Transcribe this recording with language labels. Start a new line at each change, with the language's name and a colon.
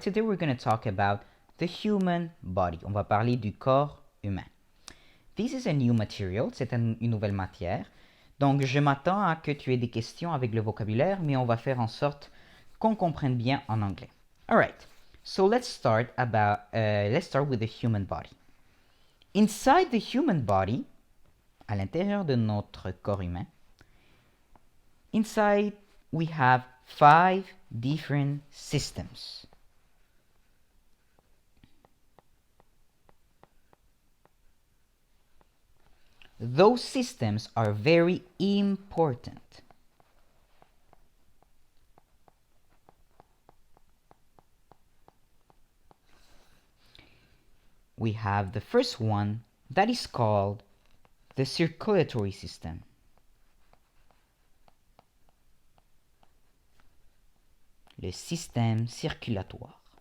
English: Today we're going to talk about the human body.
French: On va parler du corps humain.
English: This is a new material,
French: c'est une nouvelle matière. Donc je m'attends à que tu aies des questions avec le vocabulaire, mais on va faire en sorte qu'on comprenne bien en anglais.
English: Alright, so let's start with the human body. Inside the human body,
French: à l'intérieur de notre corps humain,
English: inside we have 5 different systems. Those systems are very important. We have the first one that is called the circulatory system.
French: Le système circulatoire.